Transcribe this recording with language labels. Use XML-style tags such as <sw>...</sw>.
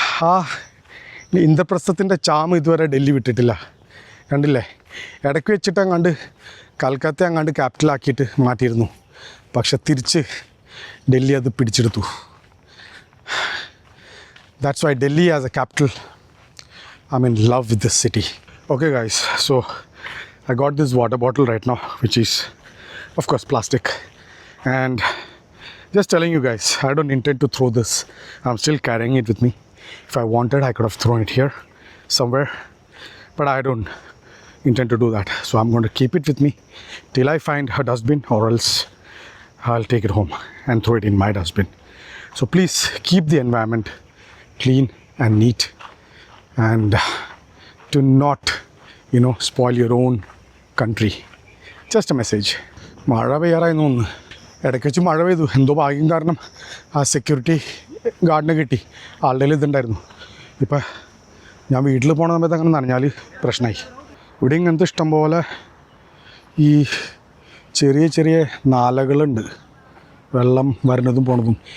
<ml>ആ ഇന്ദ്രപ്രസ്ഥത്തിൻ്റെ ചാമ് ഇതുവരെ ഡൽഹി വിട്ടിട്ടില്ല. കണ്ടില്ലേ, ഇടയ്ക്ക് വെച്ചിട്ട് അങ്ങാണ്ട് കൽക്കത്ത അങ്ങാണ്ട് ക്യാപിറ്റലാക്കിയിട്ട് മാറ്റിയിരുന്നു. പക്ഷെ തിരിച്ച് ഡൽഹി അത് പിടിച്ചെടുത്തു.</ml> <en>That's why Delhi as a capital I'm in love with this city. Okay guys, so I got this water bottle right now, which is of course plastic, and just telling you guys, I don't intend to throw this. I'm still carrying it with me. If I wanted, I could have thrown it here somewhere, but I don't intend to do that. So I'm going to keep it with me till I find a dustbin, or else I'll take it home and throw it in my dustbin. So please keep the environment clean and neat, and do not, spoil your own country. Just a message.</en> <ml>മഴ പെയ്യാറായിരുന്നു ഒന്ന്. ഇടയ്ക്ക് വെച്ച് മഴ പെയ്തു. എന്തോ ഭാഗ്യം കാരണം ആ സെക്യൂരിറ്റി ഗാർഡിനെ കിട്ടി. ആളുടെ ഇതുണ്ടായിരുന്നു. ഇപ്പം ഞാൻ വീട്ടിൽ പോണ സമയത്ത് അങ്ങനെ നനഞ്ഞാൽ പ്രശ്നമായി. ഇവിടെ ഇങ്ങനത്തെ ഇഷ്ടം പോലെ ഈ ചെറിയ ചെറിയ നാലകളുണ്ട്, വെള്ളം വരുന്നതും പോണതും.</ml>